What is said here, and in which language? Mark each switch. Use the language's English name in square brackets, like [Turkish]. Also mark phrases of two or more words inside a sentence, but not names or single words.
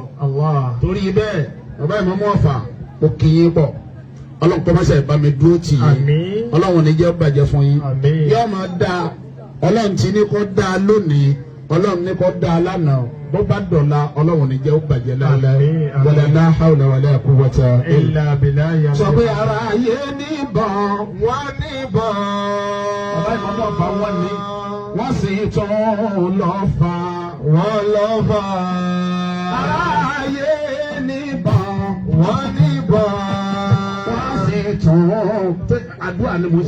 [Yoruba] torí bẹ́ẹ̀ bàbá Ìmámù Ọ̀fà ó kíyìn pọ̀ Ọlọ́run kọ́ máṣe bá mi dúró tì yín Ọlọ́run ní jẹ́ bàjẹ́ fún yín yóò máa dá Ọlọ́run tí ní kó dá lónìí Ọlọ́run ní kó dá lánàá bó bá dọ̀la Ọlọ́run ní jẹ́ ó bàjẹ́ láàlẹ́ [Arabic] ولا لا حول ولا قوة إلا بالله. [Yoruba] sọ pé ara ayé níbọn wọ́n níbọn. bàbá Ìmámù Ọ̀fà wọ́n ní wọ́n sì tún lọ fà wọ́n lọ fà. ara ayé níbọn wọ́n níbọn. tún àdúrà ni mo ṣe.